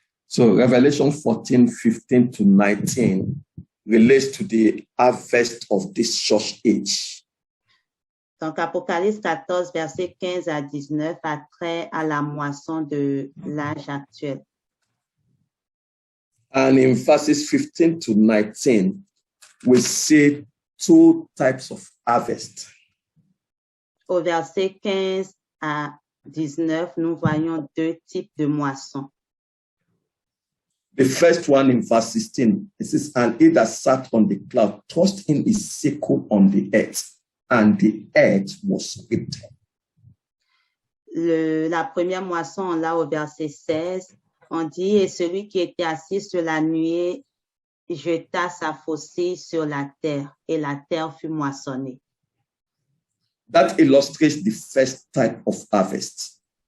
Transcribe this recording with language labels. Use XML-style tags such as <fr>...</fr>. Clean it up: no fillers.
<en>So Revelation 14, 15 to 19 relates to the harvest of this church age.</en> <fr>Donc, Apocalypse 14, versets 15 à 19, a trait à la moisson de l'âge actuel.</fr> <en>And in verses 15 to 19, we see two types of harvest.</en> <fr>Au verset 15 à 19, nous voyons deux types de moissons.</fr> <en>The first one in verse 16, it says, and he that sat on the cloud thrust in his sickle on the earth, and the earth was split.</en> <fr>La première moisson, là, au verset 16, on dit, et celui qui était assis sur la nuée jeta sa faucille sur la terre, et la terre fut moissonnée.</fr> <en>That illustrates the first type of harvest.</en>